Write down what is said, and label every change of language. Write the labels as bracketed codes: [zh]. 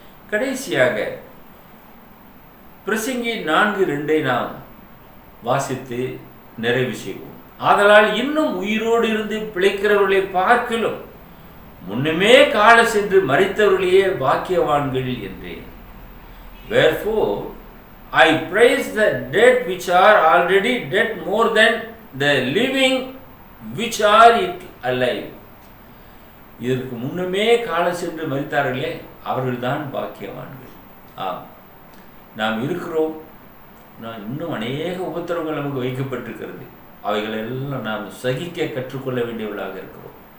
[ta] கடைசியாக பிரசங்கி 4:2 நாம் வாசித்து நிறைவு செய்வோம். ஆதலால் இன்னும் உயிரோடு இருந்து பிழைக்கிறவர்களை பார்க்கிலும் முன்னமே கால சென்று மரித்தவர்களையே பாக்கியவான்கள் என்றேன். [en] Wherefore I praise the dead which are already dead more than the living which are yet alive. [ta] இதற்கு முன்னமே கால சென்று மரித்தார்களே அவர்கள்தான் பாக்கியவான்கள். ஆம், நாம் இருக்கிறோம். இன்னும் அநேக உபத்திரவங்கள் நமக்கு வைக்கப்பட்டிருக்கிறது. அவைகளெல்லாம் நாம் சகிக்க கற்றுக்கொள்ள வேண்டியவர்களாக இருக்கிறோம்.